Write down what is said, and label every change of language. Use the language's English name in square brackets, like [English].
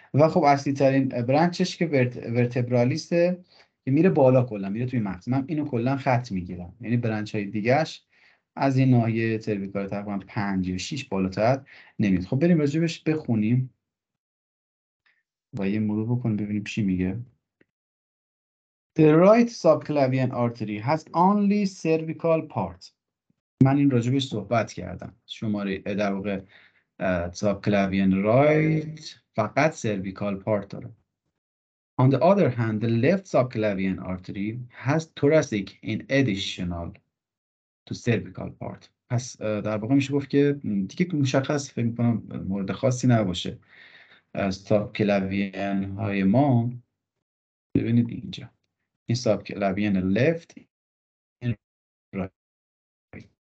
[Persian] و خب اصلی ترین برنچش که ورتبرالیسته که میره بالا، کلا میره توی مغز. من اینو کلا خط میگیرم، یعنی برنچ های دیگهش از این ناحیه سرویکال تقریبا 5 یا 6 بالاتر نمیاد. خب بریم راجبش بخونیم و یه مرور بکنیم ببینیم چی میگه. [English] The right subclavian artery has only cervical part. [Persian] من این راجبش صحبت کردم. شماره در واقع subclavian right فقط cervical part داره. [English] On the other hand, the left subclavian artery has thoracic in additional to cervical part. [Persian] پس در واقع میشه گفت که دیگه مشخص، فکر می‌کنم مورد خاصی نباشه. subclavian های ما ببینید اینجا، این subclavian left، این right.